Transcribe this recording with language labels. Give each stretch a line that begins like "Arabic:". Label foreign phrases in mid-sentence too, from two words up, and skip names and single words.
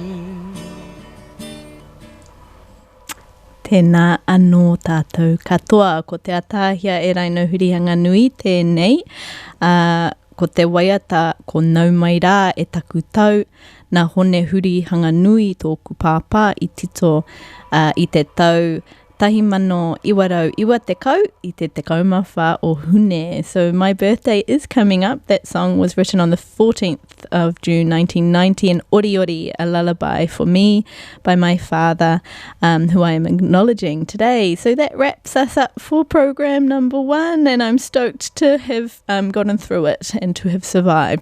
Māori: Tēnā anō tātou katoa, ko Te Ataahia Eraina Hurihanganui tēnei. Ko te waiata ko nau mai rā e taku tau, nā hone Hurihanganui tōku pāpā I tito I te tau 1920 I te tekau mawha o hune.
English: So my birthday is coming up. That song was written on the 14th of June 1990, and Ori Ori, a lullaby for me by my father, who I am acknowledging today. So that wraps us up for program number 1, and I'm stoked to have gotten through it and to have survived.